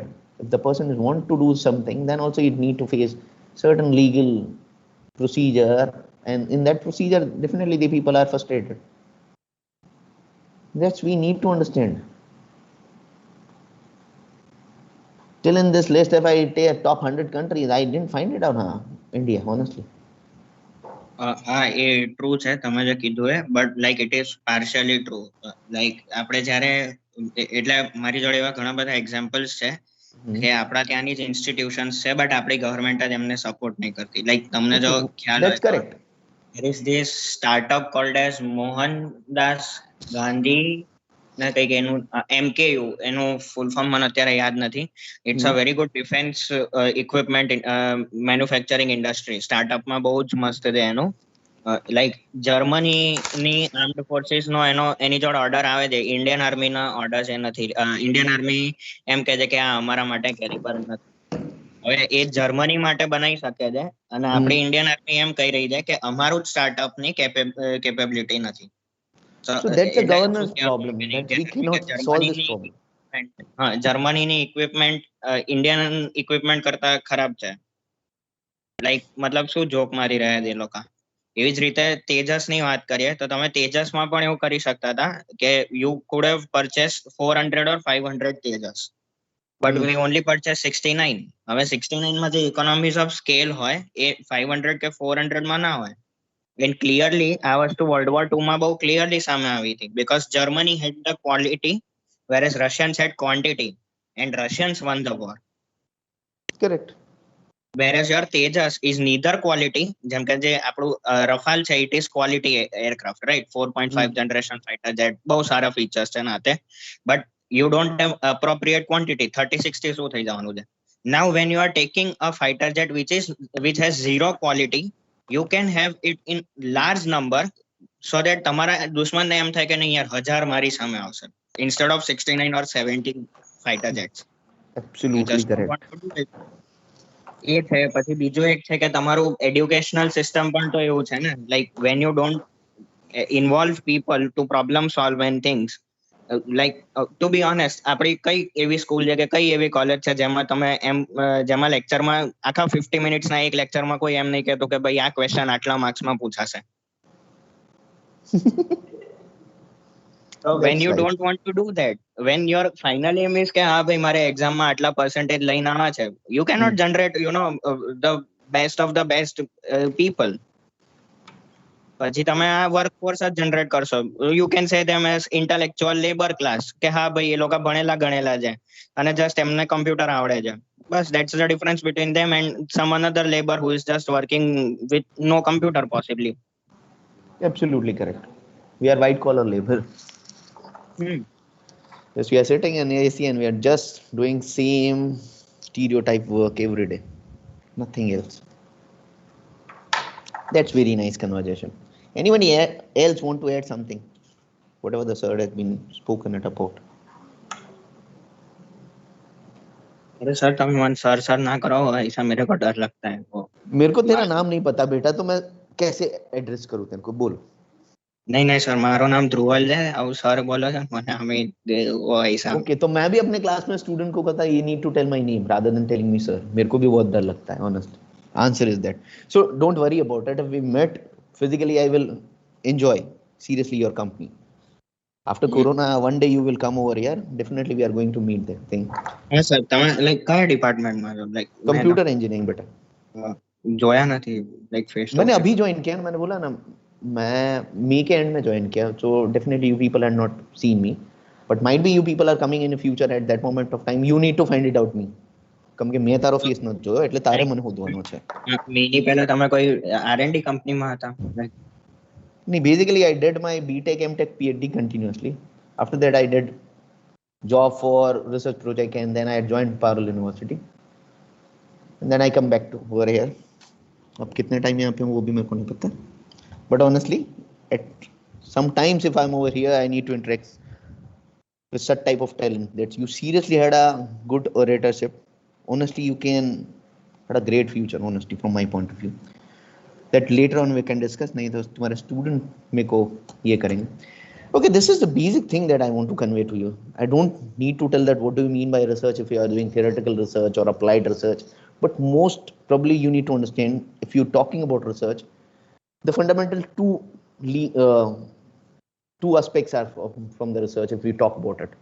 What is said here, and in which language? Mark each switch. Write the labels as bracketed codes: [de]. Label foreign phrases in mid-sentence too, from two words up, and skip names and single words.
[en] If the person is want to do something, then also you need to face certain legal procedure, and in that procedure, definitely the people are frustrated. That's we need to understand. Till in this list, if I take top 100 countries, I didn't find it out, India, honestly. [gu] હા એ ટ્રુ છે તમે જે કીધું એ [en] but like it is partially true like [gu] આપણે જ્યારે એટલે મારી જોડે એવા ઘણા બધા એક્ઝામ્પલ્સ છે કે આપણા ત્યાંની જ ઇન્સ્ટિટ્યુશન્સ છે બટ આપણી ગવર્મેન્ટ જ એમને સપોર્ટ નહીં કરતી લાઈક તમને જો ખ્યાલ હોય [en] That's [gu] તો [en] correct. there is this startup called as [gu] મોહનદાસ ગાંધી ને કંઈક એનું MKU એનું ફૂલ ફોર્મ મને અત્યારે યાદ નથી. [en] It's a very good defence equipment manufacturing industry. [gu] સ્ટાર્ટઅપમાં બહુ જ મસ્ત છે એનું. લાઈક જર્મનીની [en] armed forces [gu] નો એની જોડે ઓર્ડર આવે છે, ઇન્ડિયન આર્મી ના ઓર્ડર છે નથી. ઇન્ડિયન આર્મી એમ કહે છે કે આ અમારા માટે કેલિબર નથી. હવે એ જર્મની માટે બનાવી શકે છે અને આપણી ઇન્ડિયન આર્મી એમ કહી રહી છે કે અમારું જ સ્ટાર્ટઅપ ની કેપેબિલિટી નથી. [en] So that's a [gu] એટલે શું [en] governance [gu] કહેવા [en] problem. [gu] માંગે [en] That we [gu] ઇન્ડિયન આર્મી કે [en] cannot solve this problem. [gu] જર્મનીની ઇક્વિપમેન્ટ ઇન્ડિયન ઇક્વિપમેન્ટ કરતા ખરાબ છે. લાઈક મતલબ શું જોક મારી રહ્યા છે એ લોકો. એવી જ રીતે તેજસ ની વાત કરીએ તો તમે તેજસમાં પણ એવું કરી શકતા હતા કે [en] you could have purchase 400 or 500 Tejas but we only purchase 69. [gu] હવે 69 માં જે [en] economies of scale [gu] હોય એ 500 કે 400 માં ના હોય. [en] and clearly [gu] આ વસ્તુ World War II માં બહુ [en] clearly [gu] સામે આવી હતી [en] because Germany had the quality whereas Russians had quantity and Russians won the war. Correct. Whereas your Tejas is neither quality, [gu] જેમ કે જે આપણું રફાલ છે [en] it is quality aircraft, right? [gu] 4.5 [en] generation fighter jet [gu] બહુ સારા features છે નાતે, [en] but you don't have appropriate quantity. [gu] 30-60 શું થઈ જવાનું છે? [en] Now when you are taking a fighter jet which has zero quality, you can have it in large number so that [gu] તમારા દુશ્મનને એમ થાય કે નહીં યાર 1000 મારી સામે આવશે [en] instead of 69 or 70 fighter jets. Absolutely correct. [gu] એ છે. પછી બીજું એક છે કે તમારું [en] educational system [gu] પણ તો એવું છે ને [en] like when you don't involve people to problem solve and things like to be honest [gu] આપણી કઈ એવી સ્કૂલ છે કે કઈ એવી કોલેજ છે જેમાં તમે એમ જેમાં લેક્ચરમાં આખા 50 મિનિટ્સના એક લેક્ચરમાં કોઈ એમ નહીં કહેતું કે ભાઈ આ ક્વેશ્ચન આટલા માર્ક્સમાં પૂછાશે. [en] So when you don't want to do that, when your final aim is [gu] કે હા ભાઈ મારે એક્ઝામમાં આટલા percentage લઈને આવવા છે, [en] you cannot generate the best of the best people. [gu] પછી તમે આ વર્કફોર્સ જ જનરેટ કરશો. [en] You can say them as intellectual labour class [gu] કે હા ભાઈ એ લોકો ભણેલા ગણેલા છે અને જસ્ટ એમને કમ્પ્યુટર આવડે છે. [en] બસ that's the difference between them and some another labor who is just working with no computer possibly. Absolutely correct. We are white collar labor. Yes, we are sitting in AC and we are just doing same stereotype work every day. Nothing else. That's very nice conversation. Anybody else want to add something? Whatever the sir has been spoken it about. [hi] अरे सर तुम मन सर ना करो, ऐसा मेरे को डर लगता है. वो मेरे को तेरा नाम नहीं पता बेटा, तो मैं कैसे एड्रेस करूं तेरे को, बोल. नहीं सर मारो नाम ध्रुवल है और सर बोलो सर मैंने हमें वो ऐसा. ओके तो मैं भी अपने क्लास में स्टूडेंट को कहता [en] you need to tell my name rather than telling me sir. [hi] मेरे को भी बहुत डर लगता है [en] honestly. Answer is that. So don't worry about it. If we met physically, I will enjoy seriously your company. After Corona, one day you will come over here. Definitely, we are going to meet that thing. Yes sir. [gu] તમે like કયા ડિપાર્ટમેન્ટ માં છો? [en] Like computer engineering बेटा. [gu] જોયા નથી [en] like face to [hi] मैंने [en] face. [hi] अभी ज्वाइन किया, मैंने बोला ना मैं मई के एंड में ज्वाइन किया. [en] So definitely you people had not seen me, but might be you people are coming in the future at that moment of time. You need to find it out me. કેમ કે મેં તારો ફેસ નથી જોયો એટલે તારે મને શોધવાનો છે. મેની પહેલા તમે કોઈ R&D કંપનીમાં હતા? [hi] नहीं, [en] basically I did my BTech, MTech, PhD continuously. After that I did job for research project and then I joined Parul University. And then I come back to over here. [hi] अब कितने टाइम यहाँ पे हूँ वो भी मेरे को नहीं पता. [en] But honestly, at sometimes if I'm over here, I need to interact with such type of talent that you seriously had a good oratorship, honestly, you can had a great future, honestly, from my point of view. That later on we can discuss. [hi] नहीं तो तुम्हारे student मेरे को ये करेंगे. [en] Okay, this is the basic thing that I want to convey to you. I don't need to tell that what do you mean by research if you are doing theoretical research or applied research. But most probably you need to understand if you're talking about research, the fundamental two aspects are from the research if we talk about it.